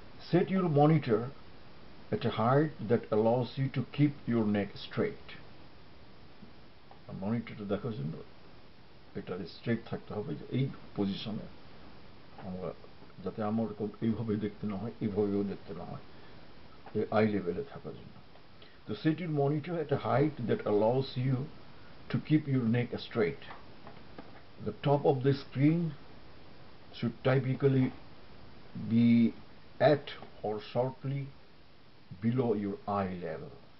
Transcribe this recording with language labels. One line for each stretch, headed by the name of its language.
English: Set your monitor at a height that allows you to keep your neck straight.
Bangla: মনিটরটা দেখার জন্য এটা straight থাকতে হবে, এই পজিশনে আমরা যাতে আমার এইভাবে দেখতে না হয়, এইভাবেও দেখতে না হয়, আই লেভেলে থাকার জন্য। তো
English: set your monitor at a height that allows you to keep your neck straight. The top of the screen should typically be at or shortly below your eye level.